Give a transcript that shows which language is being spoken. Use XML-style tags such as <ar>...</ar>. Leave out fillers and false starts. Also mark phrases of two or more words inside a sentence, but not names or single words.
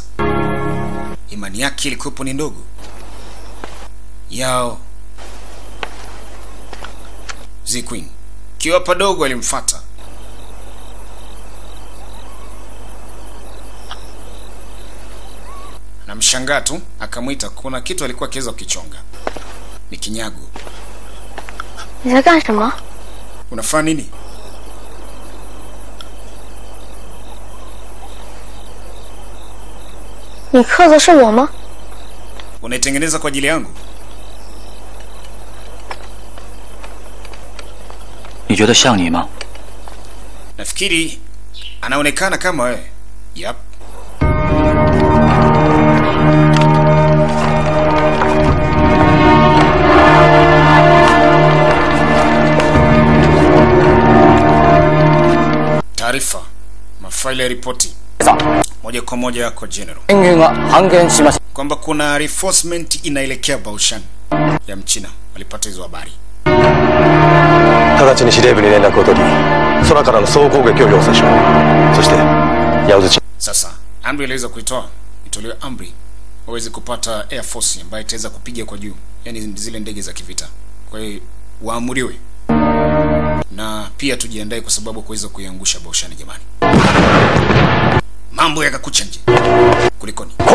<sw>Imani yake ilikuwa ni ndogo. Yao Ziquin kiwa padogo alimfuata. Na mshangaa tu akamwita, kuna kitu alikuwa akiweza kukichonga. Ni kinyago.</sw> <zh>你在干什么？</zh> <sw>Unafanya nini?</sw> <zh>你刻的是我吗？</zh> <sw>Unaitengeneza kwa ajili yangu?</sw> <zh>你觉得像你吗？</zh> <sw>Nafikiri anaonekana kama wewe. Yep. Taarifa, mafaili ya ripoti moja kwa moja kwa general kwamba kuna reinforcement inaelekea Baoshan ya Mchina. Walipata hizo habari.</sw> <ja>直ちに司令部に連絡を取り、空からの総攻撃を要請しろ。そして矢槌。</ja> <sw>Sasa amri iliweza kuitoa, itolewe amri waweze kupata</sw> <en>air force</en> <sw>ambayo itaweza kupiga kwa juu, yani zile ndege za kivita. Kwa hiyo waamuriwe na pia tujiandae kwa sababu kuweza kuiangusha Baoshan jamani. Mambo yakakucha nje. Kulikoni?</sw>